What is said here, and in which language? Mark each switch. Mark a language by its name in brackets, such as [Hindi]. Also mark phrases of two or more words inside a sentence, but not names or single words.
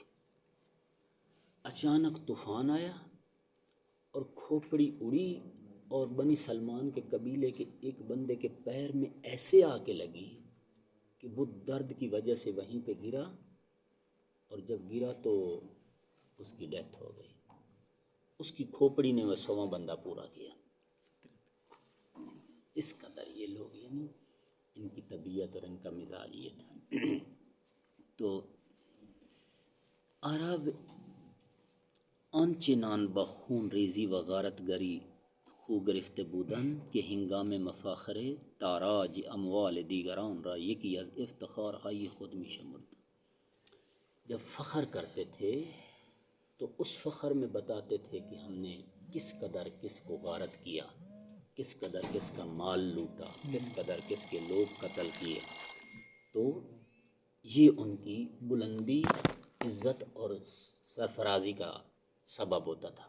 [Urdu] اچانک طوفان آیا اور کھوپڑی اڑی اور بنی سلمان کے قبیلے کے ایک بندے کے پیر میں ایسے آ کے لگی کہ وہ درد کی وجہ سے وہیں پہ گرا، اور جب گرا تو اس کی ڈیتھ ہو گئی. اس کی کھوپڑی نے وہ 100واں بندہ پورا کیا. اس قدر یہ لوگ یعنی ان کی طبیعت اور ان کا مزاج یہ تھا. [Persian] تو عرب آنچنان بخون ریزی و غارت گری خو گرفته بودند که هنگام مفاخره تاراج اموال دیگران را یکی از افتخارهای خود می شمردند. [Urdu] جب فخر کرتے تھے تو اس فخر میں بتاتے تھے کہ ہم نے کس قدر کس کو غارت کیا، کس قدر کس کا مال لوٹا، کس قدر کس کے لوگ قتل کیے. تو یہ ان کی بلندی، عزت اور سرفرازی کا سبب ہوتا تھا۔